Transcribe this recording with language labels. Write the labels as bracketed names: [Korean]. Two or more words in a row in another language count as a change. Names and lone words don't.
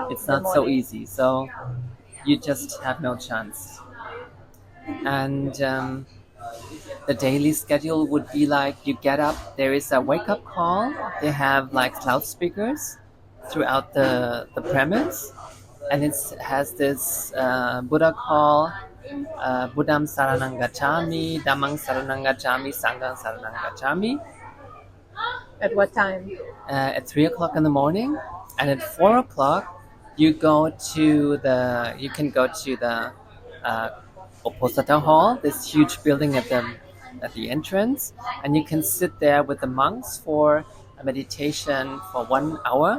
[English] it's not so easy, so you just have no chance. And the daily schedule would be like, you get up, there is a wake-up call, they have like loudspeakers throughout the premise, and it has this Buddha call, [Pali] Buddham Saranang Gacchami, Dhammang Saranang Gacchami, Sanghang Saranang Gacchami. [English] At what time? At 3 o'clock in the morning, and at 4 o'clock you can go to the Oposata Hall, this huge building at the entrance, and you can sit there with the monks for a meditation for 1 hour.